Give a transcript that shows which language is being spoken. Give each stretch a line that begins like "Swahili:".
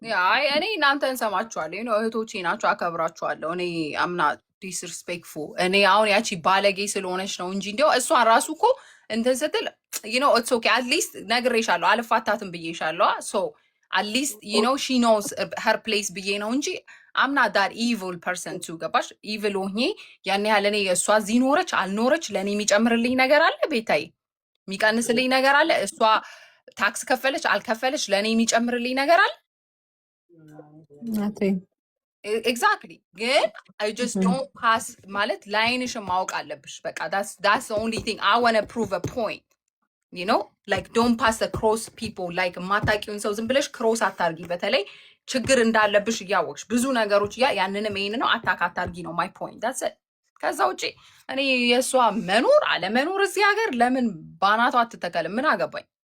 Amharic: አይ እኔ እናንተን ሰማችኋለሁ። እህቶቼ ናቸው፣ አከብራችኋለሁ። እኔ አምና ዲስሪስፔክትፉል እኔ አሁን ያቺ ባለጌ ስለሆነች ነው እንጂ እንዲያው እሷን ራሱ እኮ እንትን ስትል
English: ኢትስ ኦኬ አትሊስት
Amharic: ነግሬሻለሁ፣ አልፋታትም ብዬሻለሁ።
English: ሶ አትሊስት ሺ ኖውስ ሄር ፕሌስ
Amharic: ብዬ ነው እንጂ
English: I'm not that evil person too ገባሽ?
Amharic: evil ሆኜ ያን ያህል እኔ እሷ እዚህ ኖረች አልኖረች ለእኔ የሚጨምርልኝ ነገር አለ ቤታዬ? የሚቀንስልኝ ነገር አለ? እሷ ታክስ ከፈለች አልከፈለች ለእኔ የሚጨምርልኝ ነገር አለ?
English: ኤግዛክትሊ። ግን I just don't pass
Amharic: ማለት ላይንሽን ማወቅ አለብሽ።
English: በቃ that's the only thing I want to prove a point. You know, like don't pass across people.
Amharic: like ማታቂውን ሰው ዝም ብለሽ ክሮስ አታርጊ። በተለይ ችግር እንዳለብሽ እያወቅሽ ብዙ ነገሮች ያንንም ይሄን ነው አታክ አታርጊ ነው my point. that's it። ከዛ ውጪ እኔ የእሷ መኖር አለመኖር እዚህ ሀገር ለምን ባናቷ አትተከልም? ምን አገባኝ?